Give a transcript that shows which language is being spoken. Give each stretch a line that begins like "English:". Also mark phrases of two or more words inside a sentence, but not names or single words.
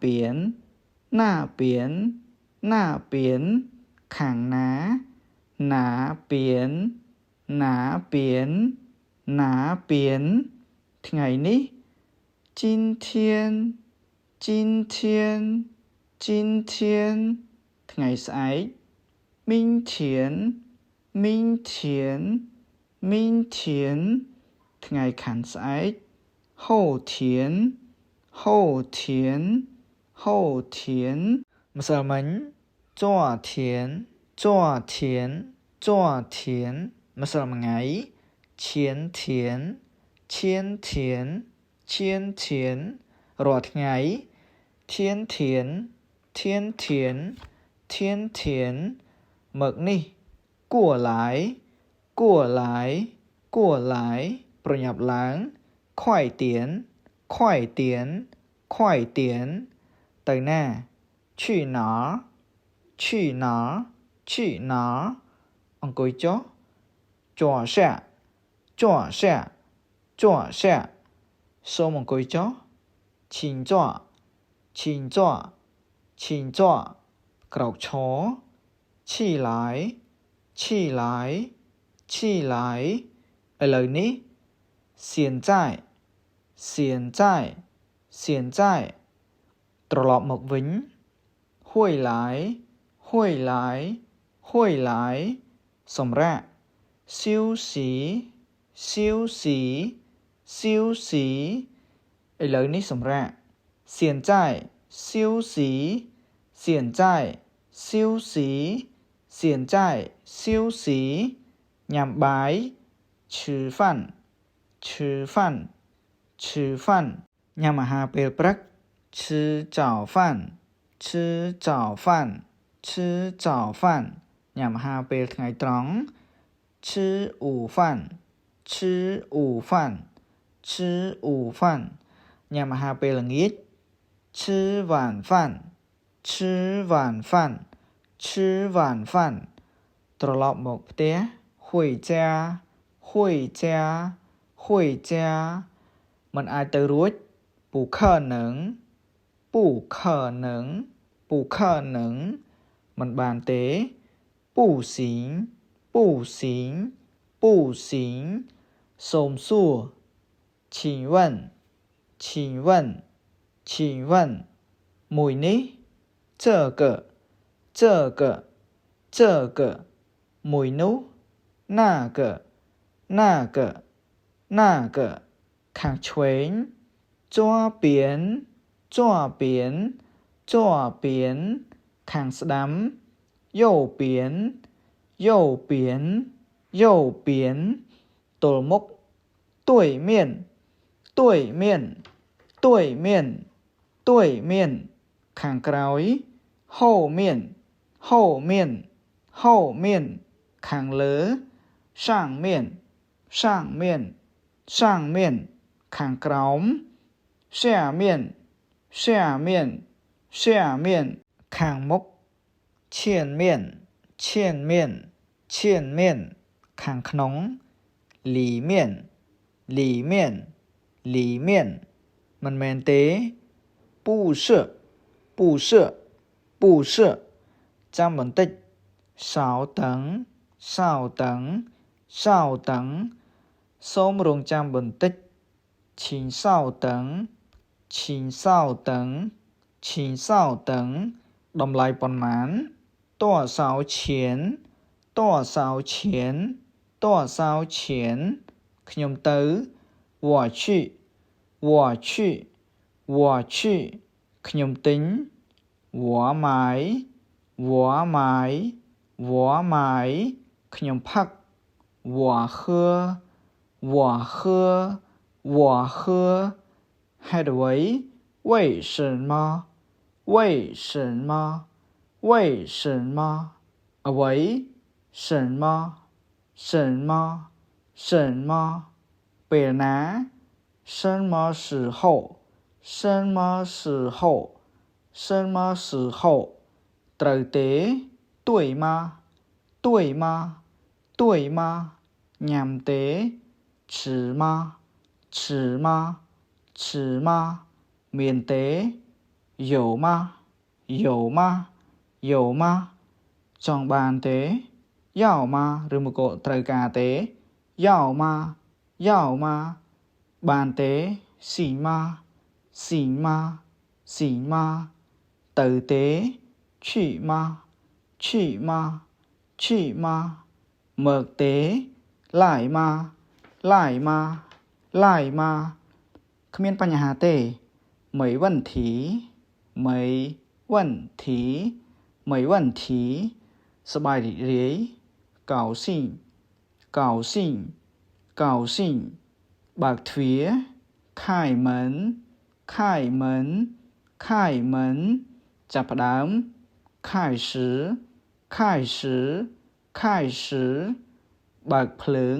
Chinese: 那边那边
Khmer: ខាងណា
Chinese: 哪边哪边哪边ថ្ងៃ នេះ今天今天今天
Khmer: ថ្ងៃស្អែក
Chinese: 明天明天明天
Khmer: ថ្ងៃខាងស្អែក
Chinese: 后天后天后天ម្សិលមិញ昨天昨天昨天
Khmer: ម្សិលមិញថ្ងៃ
Chinese: 前天前天前天
Khmer: រាល់ថ្ងៃ
Chinese: 天天天天天天
Khmer: មកនេះ
Chinese: 过来过来过来
Khmer: ប្រញាប់ឡើង
Chinese: 快点快点快点
Khmer: ទៅណា
Chinese: 去哪去哪去哪អង្គុ យចុះ坐下坐下坐下
Khmer: សូមអង្គុយចុះ
Chinese: 请坐请坐请坐
Khmer: ក្រោកឈរ
Chinese: 起来起来起来
Khmer: ឥឡូវនេះ
Chinese: 现在现在现在
Khmer: ត្រឡប់មកវិញ
Chinese: 回来回来回来សម្រាក休息休息休息
Khmer: ឥឡូវនេះសម្រាក
Chinese: 现在休息现在休息现在休息
Khmer: ញ៉ាំបាយ
Chinese: 吃饭吃饭吃饭
Khmer: ញ៉ាំអាហារពេល
Chinese: ព្រឹក吃早饭吃早饭吃早饭
Khmer: ញ៉ាំអាហារពេលថ្ងៃត្រង់
Chinese: 吃午饭吃午饭吃午饭
Khmer: ញ៉ាំអាហារពេលល្ងាច
Chinese: 吃晚饭吃晚饭吃晚饭
Khmer: ត្រឡប់មកផ្ទះ
Chinese: 回家回家会家
Thai: มันอาจ
Khmer: ទៅរួច
Chinese: 不可能不可能不可能มัน
Khmer: បានទេ
Chinese: 不行不行不行
Khmer: សូមសួរ
Chinese: 请问请问请问
Khmer: មួយនេះ
Chinese: 这个这个这个
Khmer: មួយនោះ
Chinese: 那个那个那个
Khmer: ខាងឆ្វេ
Chinese: ង左边左边左边
Khmer: ខាងស្ដាំ
Chinese: 右边右边右边ទ ល់មុខ对面对面对面对面
Khmer: ខាងក្រោយ
Chinese: 后面后面后面
Khmer: ខាងលើ
Chinese: 上面上面上面
Khmer: ខាងក្រោម
Chinese: 下面下面下面
Khmer: ខាងមុខ
Chinese: 前面前面前面
Khmer: ខាងក្នុង
Chinese: 里面里面里面
Khmer: មិនមែនទេ
Chinese: 不是不是不是
Khmer: ចាំបន្តិច
Chinese: 稍等稍等稍等សូ
Khmer: មរងចាំបន្តិច
Chinese: 请稍等请稍等请稍等
Khmer: តម្លៃប៉ុន្មាន
Chinese: 多少钱多少钱多少钱
Khmer: ខ្ញុំទៅ
Chinese: 我去我去我去
Khmer: ខ្ញុំទិញ
Chinese: 我买我买我买
Khmer: ខ្ញុំផឹក
Chinese: 我喝我喝我喝
Khmer: ហេតុអ្វី
Chinese: 为什么为什么为什么អ្វី什么什么什么
Khmer: ពេលណា
Chinese: 什么时候什么时候什么时候
Khmer: ត្រូវទេ
Chinese: 对吗对吗对吗
Khmer: ញ៉ាំទេ
Chinese: 吃吗吃吗吃吗
Khmer: មានទេ
Chinese: 有吗有吗有吗
Khmer: ចង់បានទេ
Chinese: 要吗
Khmer: ឬមកក៏ត្រូវការទេ
Chinese: 要吗要吗
Khmer: បានទេ
Chinese: 行吗行吗行吗
Khmer: ទៅទេ
Chinese: 去吗去吗去吗
Khmer: មកទេ
Chinese: 来吗来吗来吗
Khmer: គ្មានបញ្ហាទេ
Chinese: 没问题没问题没问题
Khmer: សប្បាយរីករាយ
Chinese: 高兴高兴高兴
Khmer: បើកទ្វារ
Chinese: 开门开门开门
Khmer: ចាប់ផ្ដើម
Chinese: 开始开始开始
Khmer: បើកភ្លើ